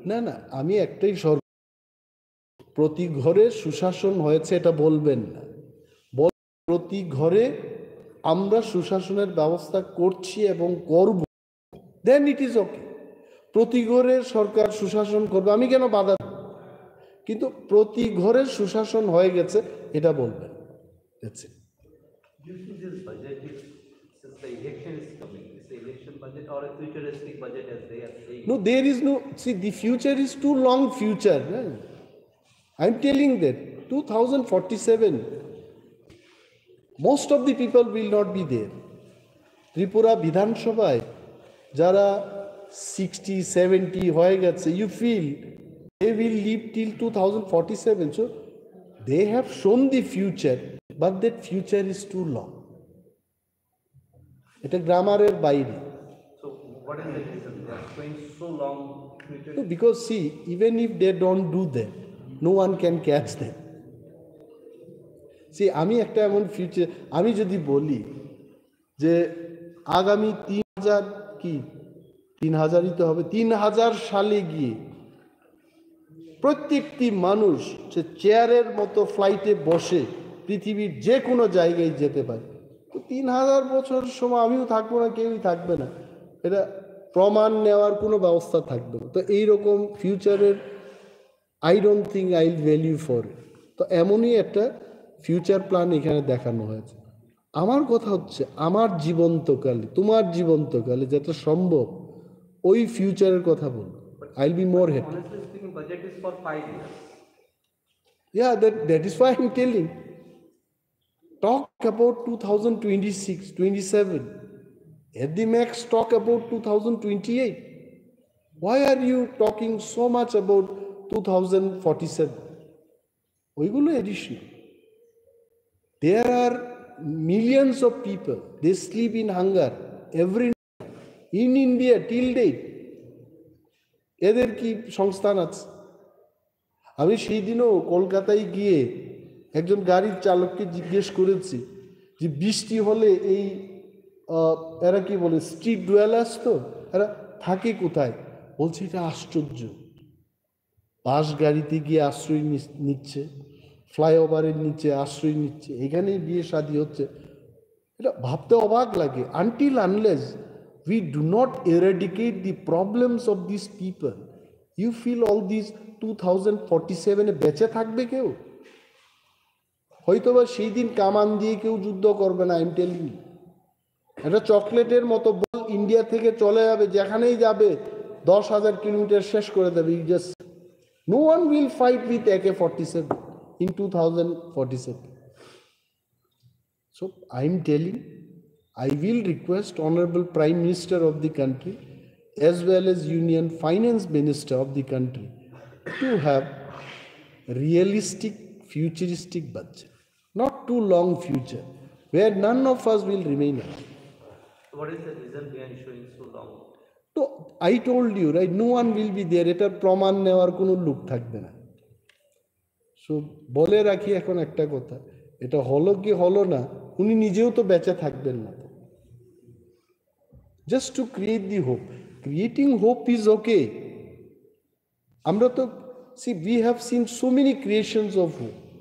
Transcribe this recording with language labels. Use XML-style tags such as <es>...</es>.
<bn>না আমি একটাই প্রতি ঘরে সুশাসন হয়েছে এটা বলবেন না, প্রতি ঘরে আমরা সুশাসনের ব্যবস্থা করছি এবং করব,</bn> <en>Then it is okay.</en> <bn>প্রতি ঘরে সরকার সুশাসন করবে, আমি কেন বাধা দেব? কিন্তু প্রতি ঘরে সুশাসন হয়ে গেছে এটা বলবেন।</bn> <en>Do you think this budget is, since the election is coming, is the election budget or a futuristic budget as they are saying? No, there is no, see, the future is too long future. I'm telling that 2047, most of the people will not be there.</en> <bn>Tripura বিধানসভায় যারা 60-70 হয়ে গেছে,</bn> <en>you feel they will live till 2047. So they have shown the future, but that future is too long.</en> <bn>এটা গ্রামারের বাইরে।</bn> <en>So what is the reason they are going so long future? No, because see, even if they don't do that, no one can catch them. See,</en> <bn>আমি একটা এমন future, আমি যদি বলি যে আগামী 3000 কি 3000ই তো হবে, 3000 সালে গিয়ে প্রত্যেকটি মানুষ সে চেয়ারের মতো ফ্লাইটে বসে পৃথিবীর যে কোনো জায়গায় যেতে পারে, তো 3000 বছর সময় আমিও থাকবো না, কেউই থাকবে না, এটা প্রমাণ নেওয়ার কোনো ব্যবস্থা থাকবে না। তো এইরকম ফিউচারের</bn> <en>I don't think I will value for it.</en> <bn>তো এমনই একটা ফিউচার প্ল্যান এখানে দেখানো হয়েছে। আমার কথা হচ্ছে আমার জীবন্তকালে, তোমার জীবন্তকালে যেটা সম্ভব ওই ফিউচারের কথা বল,</bn> <en>I will be more happy. Honestly speaking, budget is for 5 years. Yeah, that is why I'm telling. Talk about 2026, 27. At the max, talk about 2028. Why are you talking so much about 2047?</en> <bn>ওইগুলো</bn> <en>addition. There are millions of people, they sleep in hunger every night in India till date.</en> <bn>এদের কি সংস্থান আছে? আমি সেই দিনও কলকাতায় গিয়ে একজন গাড়ির চালককে জিজ্ঞেস করেছি যে বৃষ্টি হলে এই এরা কি বলে</bn> <en>street dwellers,</en> <bn>তো এরা থাকে কোথায়? বলছে এটা আশ্চর্য, বাস গাড়িতে গিয়ে আশ্রয় নিচ্ছে, ফ্লাইওভারের নিচে আশ্রয় নিচ্ছে, এখানেই বিয়ে শাদী হচ্ছে। এটা ভাবতে অবাক লাগে।</bn> <en>until unless we do not eradicate the problems of these people, you feel all these 2047</en> <bn>বেঁচে থাকবে কেউ? হয়তোবা সেই দিন কামান দিয়ে কেউ যুদ্ধ করবে না।</bn> <en>I am telling you,</en> <bn>এটা চকলেটের মতো বল ইন্ডিয়া থেকে চলে যাবে, যেখানেই যাবে 10,000 কিলোমিটার শেষ করে দেবে।</bn> <en>You just no one will fight with AK-47 in 2047. So I am telling, I will request Honorable Prime Minister of the country as well as Union Finance Minister of the country to have realistic futuristic budget, not too long future where none of us will remain alive. What is the reason behind showing so long? তো I told you right, no one will be there,</en> <bn>এটার প্রমাণ নেওয়ার কোনো লোক থাকবে না। So বলে রাখি এখন একটা কথা, এটা হলো কি হলো না, উনি নিজেও তো বেঁচে থাকবেন না।</bn> <en>Just to create the hope, creating hope is okay.</en> <bn>আমরা তো</bn> <en>See we have seen so many creations of hope.</en>